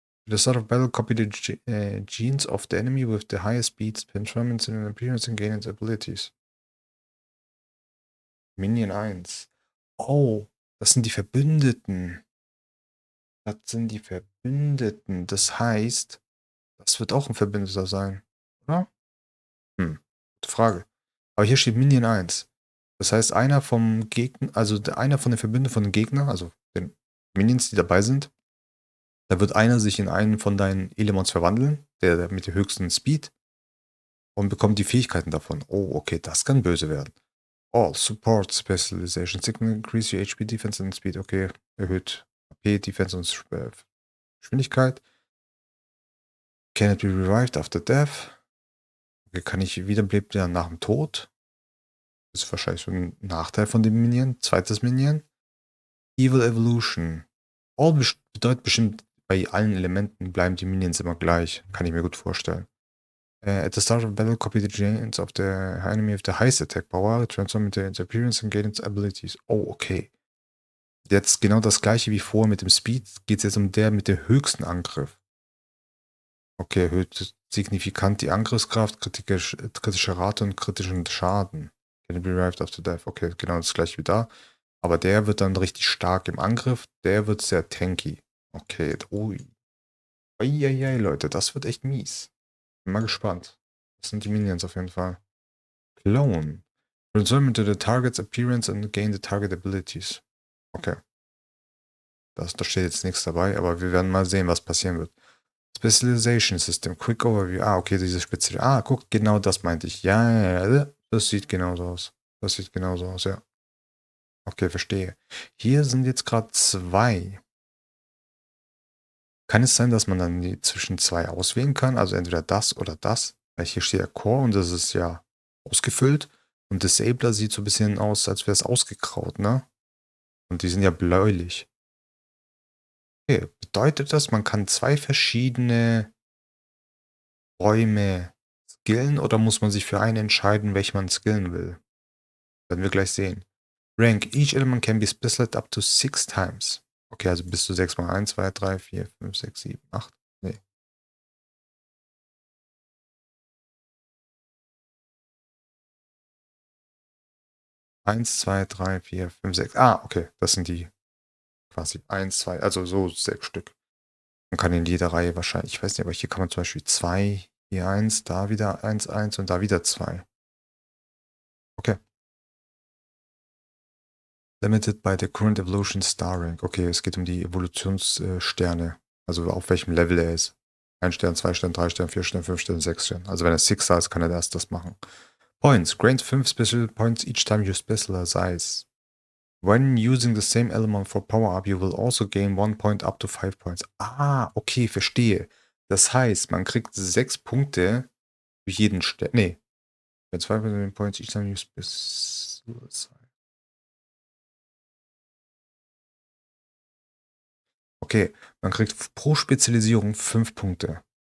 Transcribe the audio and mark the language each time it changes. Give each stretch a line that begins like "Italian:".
English: The start of battle, copy the genes of the enemy with the highest speeds, performance and appearance and gain its abilities. Minion 1.
German: Oh, das sind die Verbündeten. Das sind die Verbündeten. Das heißt, das wird auch ein Verbündeter sein, oder? Gute Frage. Aber hier steht Minion 1. Das heißt, einer vom Gegner, also einer von den Verbündeten von den Gegnern, also den Minions, die dabei sind, da wird einer sich in einen von deinen Elements verwandeln, der mit dem höchsten Speed, und bekommt die Fähigkeiten davon. Oh, okay, das kann böse werden.
English: All Support Specialization. Signal increase your HP, Defense and Speed.
German: Okay, erhöht HP, Defense und Geschwindigkeit.
English: Cannot be revived after death.
German: Okay, kann ich wiederbelebt werden nach dem Tod. Das ist wahrscheinlich so ein Nachteil von dem Minion. Zweites Minion. Evil Evolution. All bedeutet bestimmt, bei allen Elementen bleiben die Minions immer gleich. Kann ich mir gut vorstellen.
English: At the start of battle, copy the genes of the enemy with the highest attack power, transform into its appearance and gain its abilities. Oh, okay.
German: Jetzt genau das gleiche wie vorher mit dem Speed. Geht es jetzt um der mit dem höchsten Angriff. Okay, erhöht signifikant die Angriffskraft, kritische Rate und kritischen Schaden.
English: Can be derived after death.
German: Okay, genau das gleiche wie da. Aber der wird dann richtig stark im Angriff. Der wird sehr tanky. Okay, ui. Eieiei, Leute, das wird echt mies. Bin mal gespannt. Das sind die Minions auf jeden Fall.
English: Clone. Transform into the target's appearance and gain the target abilities. Okay.
German: Da steht jetzt nichts dabei, aber wir werden mal sehen, was passieren wird.
English: Specialization System, Quick Overview.
German: Ah, okay, diese spezielle. Ah, guck, genau das meinte ich. Ja, ja, ja, das sieht genauso aus. Das sieht genauso aus, ja. Okay, verstehe. Hier sind jetzt gerade zwei. Kann es sein, dass man dann zwischen zwei auswählen kann? Also entweder das oder das? Weil hier steht ja Core und das ist ja ausgefüllt. Und Disabler sieht so ein bisschen aus, als wäre es ausgegraut, ne? Und die sind ja bläulich. Okay, bedeutet das, man kann zwei verschiedene Räume skillen oder muss man sich für einen entscheiden, welchen man skillen will? Werden wir gleich sehen.
English: Rank. Each element can be split up to 6 times.
German: Okay, also bis zu 6 mal 1, 2, 3, 4, 5, 6, 7, 8. Nee. Eins, 2, 3, 4, 5, 6. Ah, okay. Das sind die quasi 1, 2, also so 6 Stück. Man kann in jeder Reihe wahrscheinlich, ich weiß nicht, aber hier kann man zum Beispiel 2, hier 1, da wieder 1, 1 und da wieder 2. Okay.
English: Limited by the current evolution star rank.
German: Okay, es geht um die Evolutionssterne. Also auf welchem Level er ist. 1 Stern, 2 Stern, 3 Stern, 4 Stern, 5 Stern, 6 Stern. Also wenn er 6 Star ist, kann er erst das machen.
English: Points. Grant 5 Special Points each time you specialize. When using the same element for Power Up, you will also gain 1 point up to 5 points.
German: Ah, okay, verstehe. Das heißt, man kriegt 6 Punkte für jeden Stern. Nee.
English: Wenn 2 Points each time you specialize.
German: Okay, man kriegt pro Spezialisierung 5 Punkte.